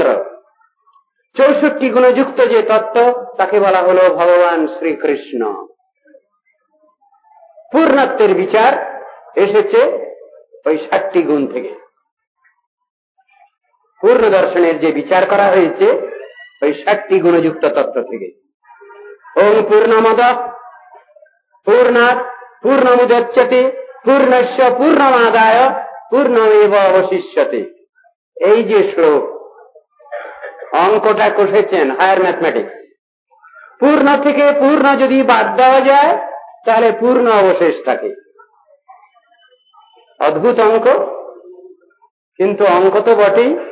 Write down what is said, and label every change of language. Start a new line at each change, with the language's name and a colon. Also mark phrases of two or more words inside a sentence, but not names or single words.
Bangla: 64 গুণযুক্ত যে তত্ত্ব তাকে বলা হলো ভগবান শ্রীকৃষ্ণ। পূর্ণত্বের বিচার এসেছে ওই 60টি গুণ থেকে। পূর্ণ দর্শনের যে বিচার করা হয়েছে ওই 60টি গুণযুক্ত তত্ত্ব থেকে।
Sanskrit: ওম পূর্ণমদ পূর্ণাৎ পূর্ণমুদচ্যতে পূর্ণস্য পূর্ণমাদায় পূর্ণমেব অবশিষ্যতে।
Bangla: এই যে শ্লোক, অঙ্কটা কষেছেন
English: higher mathematics.
Bangla: পূর্ণ থেকে পূর্ণ যদি বাদ দেওয়া যায় তাহলে পূর্ণ অবশেষ থাকে। অদ্ভুত অঙ্ক, কিন্তু অঙ্ক তো বটেই।